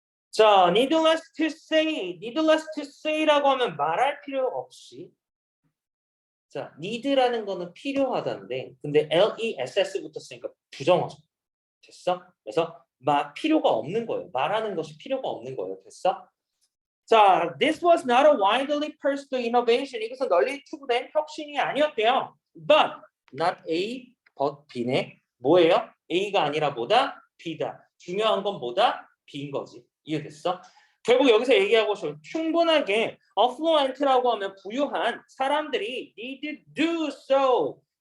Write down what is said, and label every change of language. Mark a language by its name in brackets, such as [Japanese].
[Korean] 자, [English] needless to say [Korean] 라고 하면 말할 필요 없이. 자, need라는 거는 필요하다인데, 근데 less부터 쓰니까 부정어죠. 됐어? 그래서 필요가 없는 거예요. 말하는 것이 필요가 없는 거예요. 됐어? [English] 자, this was not a widely pursued innovation. [Korean] 이것은 널리 추구된 혁신이 아니었대요. [English] But not A, but B네. 뭐예요? [Korean] A가 아니라 뭐다? B다. 중요한 건 뭐다? B인 거지. 이해됐어? 결국 여기서 얘기하고 싶어 충분하게 affluent라고 하면 부유한 사람들이 [English] need do so.